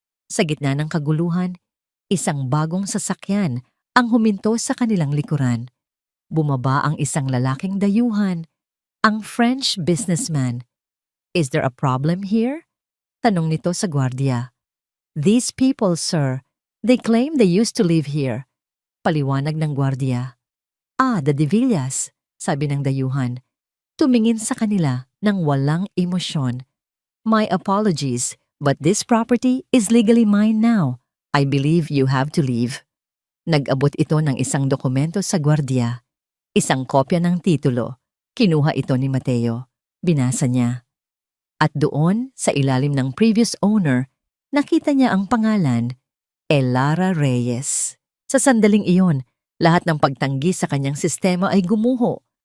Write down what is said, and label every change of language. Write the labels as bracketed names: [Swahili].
[Filipino] Sa gitna ng kaguluhan, isang bagong sasakyan ang huminto sa kanilang likuran. Bumaba ang isang lalaking dayuhan, ang French businessman. [English] Is there a problem here? [Filipino] Tanong nito sa gwardiya. [English] These people, sir, they claim they used to live here. [Filipino] Paliwanag ng gwardiya. The De Villas, sabi ng dayuhan. Tumingin sa kanila ng walang emosyon. [English] My apologies, but this property is legally mine now. I believe you have to leave. [Filipino] Nag-abot ito ng isang dokumento sa gwardiya. Isang kopya ng titulo. Kinuha ito ni Mateo. Binasa niya. At doon, sa ilalim ng previous owner, nakita niya ang pangalan, Elara Reyes. Sa sandaling iyon, lahat ng pagtanggi sa kanyang sistema ay gumuho.